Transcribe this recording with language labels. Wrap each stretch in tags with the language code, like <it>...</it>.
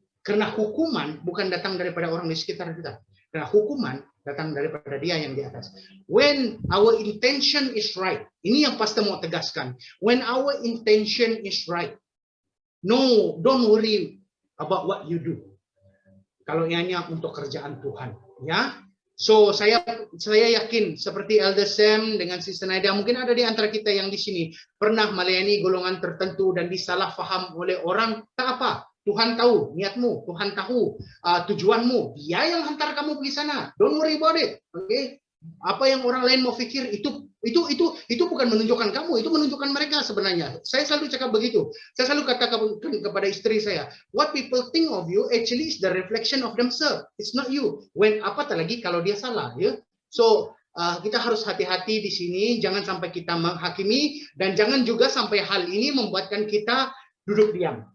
<ms>Karena hukuman bukan datang daripada orang di sekitar kita. Karena hukuman datang daripada dia yang di atas.</ms> <en>When our intention is right,</en> <ms>ini yang pastor mau tegaskan.</ms> <en>When our intention is right, no, don't worry about what you do.</en> <ms>Kalau hanya untuk kerjaan Tuhan, ya. So saya yakin seperti Elder Sam dengan Sister Naida, mungkin ada di antara kita yang di sini pernah melayani golongan tertentu dan disalah faham oleh orang. Tak apa, Tuhan tahu niatmu, Tuhan tahu tujuanmu. Dia yang hantar kamu pergi sana.</ms> <en>Don't worry about it. Okay?</en> <ms>Apa yang orang lain mau pikir itu bukan menunjukkan kamu, itu menunjukkan mereka sebenarnya. Saya selalu cakap begitu. Saya selalu katakan kepada istri saya,</ms> <en>what people think of you actually is the reflection of themselves. It's not you. When</en> <ms>apatah lagi kalau dia salah, ya. So kita harus hati-hati di sini, jangan sampai kita menghakimi dan jangan juga sampai hal ini membuatkan kita duduk diam.</ms>